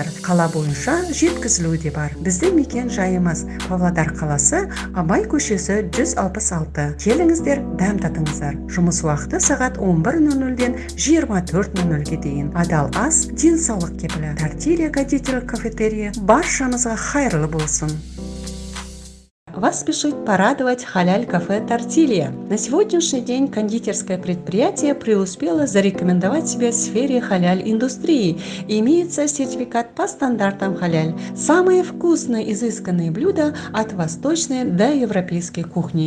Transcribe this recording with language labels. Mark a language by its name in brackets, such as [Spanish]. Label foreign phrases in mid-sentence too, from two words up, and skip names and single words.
[Kazakh] Қала бойынша жеткізілуі де бар. Біздің мекен жайымыз Павлодар қаласы, Абай көшесі 166. Келіңіздер, дәм татыңыздар. Жұмыс уақыты сағат 11:00-ден 24:00-ге дейін. Адал ас, денсаулық кепілі. Тортилья кондитерлік кафетерия баршамызға хайырлы болсын. [Russian] Вас спешит порадовать халяль-кафе «Тортилья». На сегодняшний день кондитерское предприятие преуспело зарекомендовать себя в сфере халяль-индустрии. Имеется сертификат по стандартам халяль. Самые вкусные, изысканные блюда от восточной до европейской кухни.